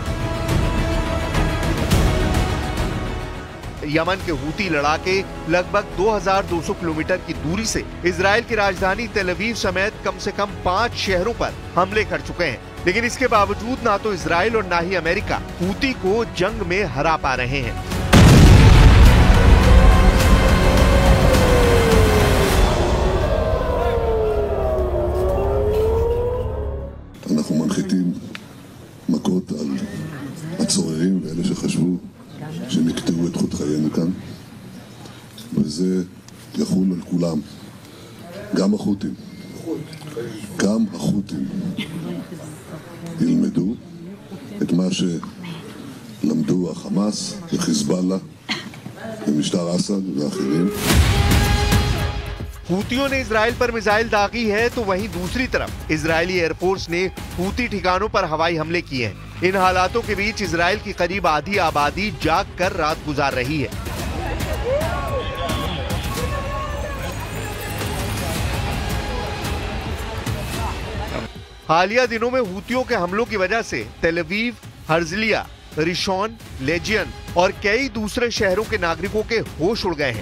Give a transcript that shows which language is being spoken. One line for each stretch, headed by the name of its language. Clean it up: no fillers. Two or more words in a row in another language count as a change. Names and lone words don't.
Hindi: यमन के हूती लड़ाके लगभग 2200 किलोमीटर की दूरी से इजराइल की राजधानी तेल अवीव समेत कम से कम 5 शहरों पर हमले कर चुके हैं, लेकिन इसके बावजूद ना तो इजराइल और ना ही अमेरिका हूती को जंग में हरा पा रहे हैं।
Hebrew: אנחנו מנחיתים מכות על הצוררים ואלה שחשבו שנקטעו את חוט חיינו כאן, וזה יחול על כולם, גם החות'ים. גם החות'ים ילמדו את מה שלמדו החמאס וחיזבאללה ומשטר אסד ואחרים.
Hindi: हूतियों ने इजराइल पर मिसाइल दागी है तो वहीं दूसरी तरफ इजरायली एयरफोर्स ने हूती ठिकानों पर हवाई हमले किए हैं। इन हालातों के बीच इजराइल की करीब आधी आबादी जाग कर रात गुजार रही है। हालिया दिनों में हूतियों के हमलों की वजह से तेल अवीव, हर्जलिया, रिशॉन, लेजियन और कई दूसरे शहरों के नागरिकों के होश उड़ गए हैं।